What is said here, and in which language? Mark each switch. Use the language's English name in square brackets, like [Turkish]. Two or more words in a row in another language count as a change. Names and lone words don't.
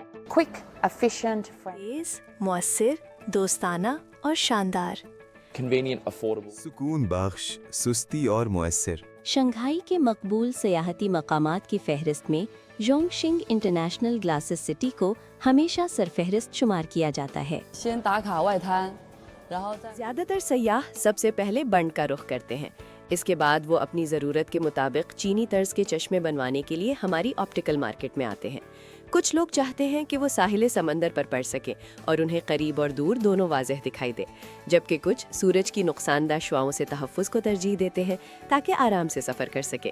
[English] quick, efficient, [Urdu] تیز، موثر، دوستانہ اور شاندار. [English] convenient, affordable. [Urdu] سکون بخش، سستی اور موثر. شنگھائی کے مقبول سیاحتی مقامات کی فہرست میں جونگ شنگ انٹرنیشنل گلاسز سٹی کو ہمیشہ سرفہرست شمار کیا جاتا ہے. [Chinese] 先打卡外滩，然后再 [Urdu] زیادہ تر سیاح سب سے پہلے بنڈ کا رخ کرتے ہیں۔ اس کے بعد وہ اپنی ضرورت کے مطابق چینی طرز کے چشمے بنوانے کے لیے ہماری [English] optical market [Urdu] میں آتے ہیں. کچھ لوگ چاہتے ہیں کہ وہ ساحل سمندر پر پڑھ سکیں اور انہیں قریب اور دور دونوں واضح دکھائی دے، جبکہ کچھ سورج کی نقصان دہ شعاعوں سے تحفظ کو ترجیح دیتے ہیں تاکہ آرام سے سفر کر سکے.